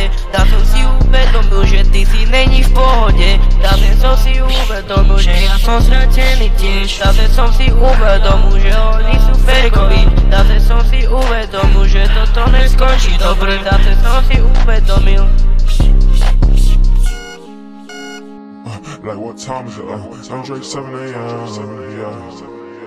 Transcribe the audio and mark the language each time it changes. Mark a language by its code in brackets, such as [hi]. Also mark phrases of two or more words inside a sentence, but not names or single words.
[sk] Ja som si uvedomil, že ty si není v pohode. Ja som si uvedomil, že ja som stratený tiež. Ja som si uvedomil, že oni sú fejkoví. Ja som si uvedomil, že toto neskončí dobre. Ja som si uvedomil. [en] Like what time is it? Andre 7 a.m. Yeah.